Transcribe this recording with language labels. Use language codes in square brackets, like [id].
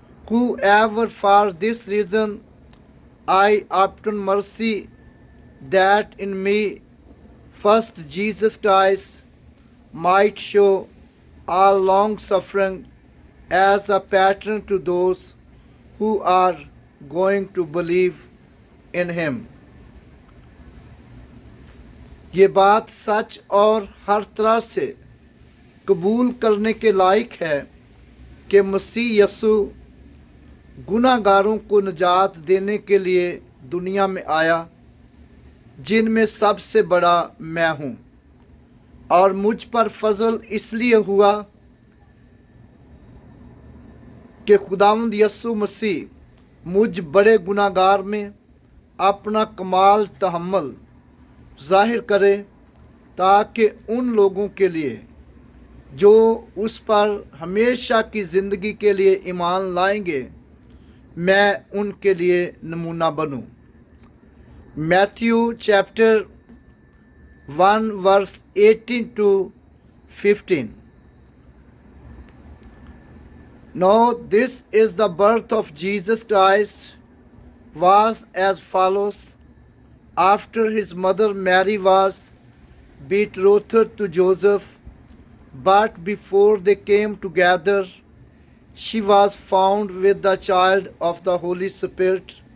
[en] Whoever for this reason I obtain mercy, that in me first Jesus Christ might show all long suffering as a pattern to those who are going to believe in him. [hi] ये बात सच और हर तरह से कबूल करने के लायक है कि मसीह यसु गुनाहगारों को निजात देने के लिए दुनिया में आया, जिनमें सबसे बड़ा मैं हूँ। और मुझ पर फजल इसलिए हुआ कि खुदावंद यसु मसीह मुझ बड़े गुनाहगार में अपना कमाल तहम्मुल जाहिर करे, ताकि उन लोगों के लिए जो उस पर हमेशा की ज़िंदगी के लिए ईमान लाएंगे, मैं उनके लिए नमूना बनूं। [en] Matthew chapter 1 verse 18 to 15। Now this is the birth of Jesus Christ was as follows. After his mother Mary was betrothed to Joseph, but before they came together, she was found with the child of the Holy Spirit.